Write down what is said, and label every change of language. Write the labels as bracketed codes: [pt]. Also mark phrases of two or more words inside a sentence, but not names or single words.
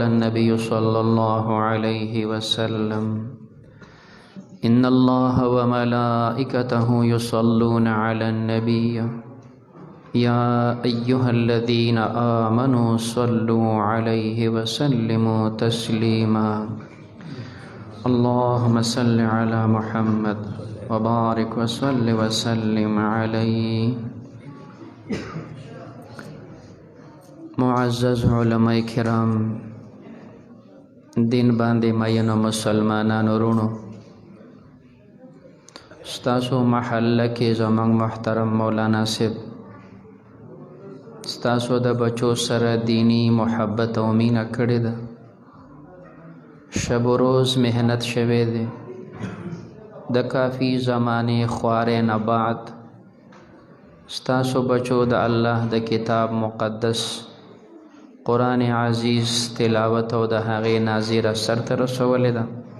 [ar] النبي صلى الله عليه وسلم إن الله وملائكته يصلون على النبي يا أيها الذين آمنوا صلوا عليه وسلموا تسليما اللهم صل على محمد وبارك وصل وسلم عليه. [ps] معزز علماء کرام، دین باندې مینو مسلمانانو رونو، ستاسو محله کې زمونږ محترم مولانا صاحب ستاسو د بچو سره دینی محبت او مینه کړې ده. [fa] شب و روز [ps] محنت شوه دی. د کافی زمانه خوارې نه بعد ستاسو بچو د الله د کتاب مقدس قرآن عزیز تلاوت او د هغې ناظره سرته رسولې ده.